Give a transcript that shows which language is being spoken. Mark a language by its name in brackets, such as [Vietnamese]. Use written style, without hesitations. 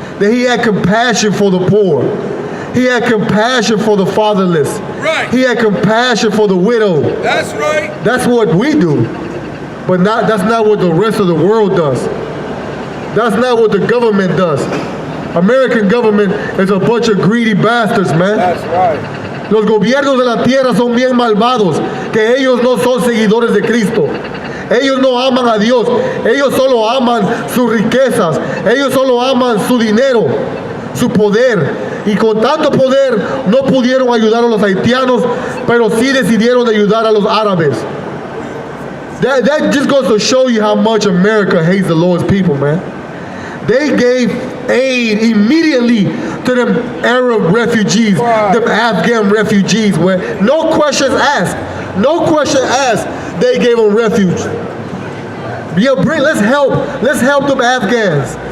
[English] That he had compassion for the poor. He had compassion for the fatherless. Right. He had compassion for the widow. That's right. That's what we do. But that's not what the rest of the world does. That's not what the government does. American government is a bunch of greedy bastards, man. That's right. [Spanish] Los gobiernos de la tierra son bien malvados, que ellos no son seguidores de Cristo. Ellos no aman a Dios. Ellos solo aman sus riquezas. Ellos solo aman su dinero, su poder. Y con tanto poder no pudieron ayudar a los haitianos, pero sí decidieron ayudar a los árabes. [English] That just goes to show you how much America hates the Lord's people, man. They gave aid immediately to them Arab refugees, them Afghan refugees, where no questions asked. No question asked, they gave them refuge. Yeah, let's help them Afghans.